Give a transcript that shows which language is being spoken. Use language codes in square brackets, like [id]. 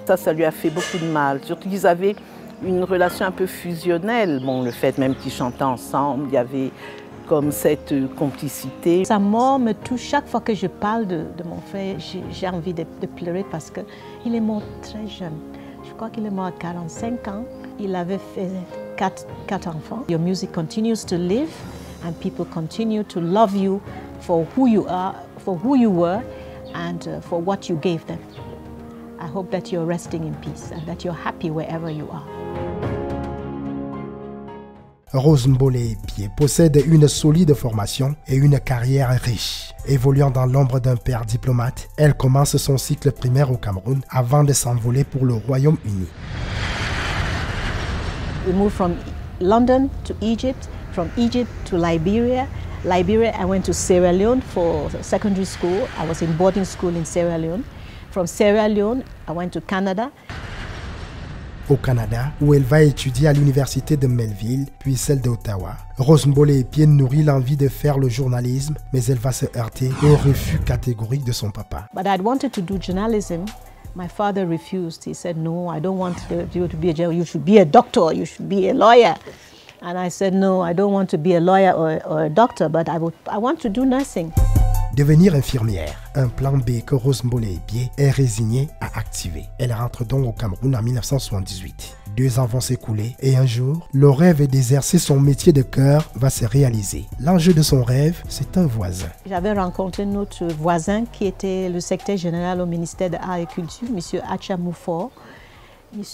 [fr] Ça lui a fait beaucoup de mal, surtout qu'ils avaient une relation un peu fusionnelle. Bon, le fait même qu'ils chantaient ensemble, il y avait comme cette complicité. Sa mort me touche. Chaque fois que je parle de mon frère, j'ai envie de pleurer parce qu'il est mort très jeune. Je crois qu'il est mort à 45 ans. Il avait fait 4 enfants. [en] Your music continues to live and people continue to love you for who you are, for who you were and for what you gave them. I hope that you're resting in peace and that you're happy wherever you are. [fr] Rose Mbolé-Epié possède une solide formation et une carrière riche. Évoluant dans l'ombre d'un père diplomate, elle commence son cycle primaire au Cameroun avant de s'envoler pour le Royaume-Uni. [en] We moved from London to Egypt, from Egypt to Liberia. Liberia, I went to Sierra Leone for secondary school. I was in boarding school in Sierra Leone. From Sierra Leone, I went to Canada. [fr] Au Canada, où elle va étudier à l'université de Melville, puis celle d'Ottawa. Rose Mbolé-Epié nourrit l'envie de faire le journalisme, mais elle va se heurter au refus catégorique de son papa. [en] But I wanted to do journalism. My father refused. He said, no, I don't want you to be a journalist. You should be a doctor, you should be a lawyer. And I said, no, I don't want to be a lawyer or a doctor, but I want to do nursing. [fr] Devenir infirmière, un plan B que Rose Mbolé-Epié est résignée à activer. Elle rentre donc au Cameroun en 1978. 2 ans vont s'écouler et un jour, le rêve d'exercer son métier de cœur va se réaliser. L'enjeu de son rêve, c'est un voisin. J'avais rencontré notre voisin qui était le secrétaire général au ministère de l'Art et Culture, M. Acha Moufor. M.